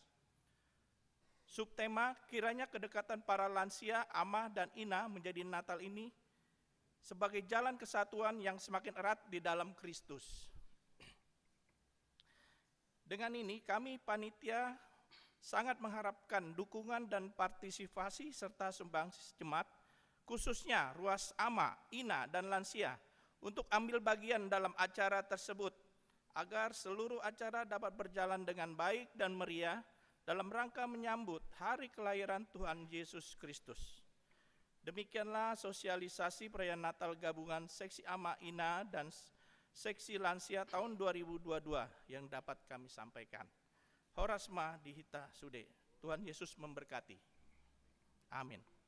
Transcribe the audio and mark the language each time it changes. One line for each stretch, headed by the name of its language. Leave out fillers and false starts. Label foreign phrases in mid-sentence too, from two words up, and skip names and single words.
Indonesian: Subtema, kiranya kedekatan para lansia, amah, dan ina menjadi Natal ini sebagai jalan kesatuan yang semakin erat di dalam Kristus. Dengan ini kami panitia sangat mengharapkan dukungan dan partisipasi serta sumbangsi jemaat, khususnya ruas ama, ina, dan lansia, untuk ambil bagian dalam acara tersebut, agar seluruh acara dapat berjalan dengan baik dan meriah dalam rangka menyambut hari kelahiran Tuhan Yesus Kristus. Demikianlah sosialisasi perayaan Natal gabungan Seksi Ama, Ina, dan Seksi Lansia tahun 2022 yang dapat kami sampaikan.
Batak Toba: Horasma dihita sude.
Indonesian: Tuhan Yesus memberkati. Amin.